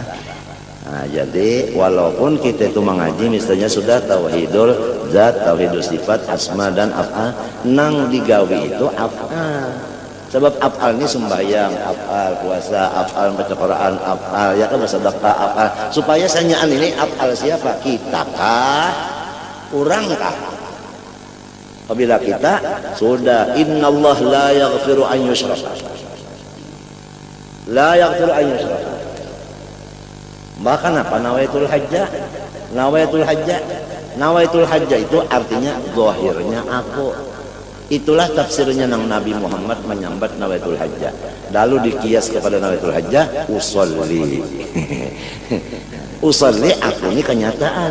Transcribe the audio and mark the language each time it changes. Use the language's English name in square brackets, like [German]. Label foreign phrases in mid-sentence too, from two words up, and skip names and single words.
[Banjar] Nah, jadi walaupun kita itu mengaji misalnya sudah [Arabic] tauhidul zat, tauhidul sifat, [Banjar] asma dan af'al, nang digawi itu af'al. Sebab af'al ini sembahyang, af'al puasa, af'al baca Quran, af'al ya kan bersedekah, af'al. Supaya sanyaan ini af'al siapa? Kita kah? Orang kah? Apabila kita sudah [Arabic] innallaha la yaghfiru an yushraka. La yaghfiru an yushraka. [Banjar] Maka apa [Arabic] nawaitul hajjah? Nawaitul hajjah. Nawaitul hajjah [Banjar] itu artinya zahirnya aku. Itulah tafsirnya nang Nabi Muhammad menyambat [Arabic] nawaitul hajjah. [Banjar] Lalu dikias kepada [Arabic] nawaitul hajjah, [Banjar] usolli. Usolli aku ini kenyataan.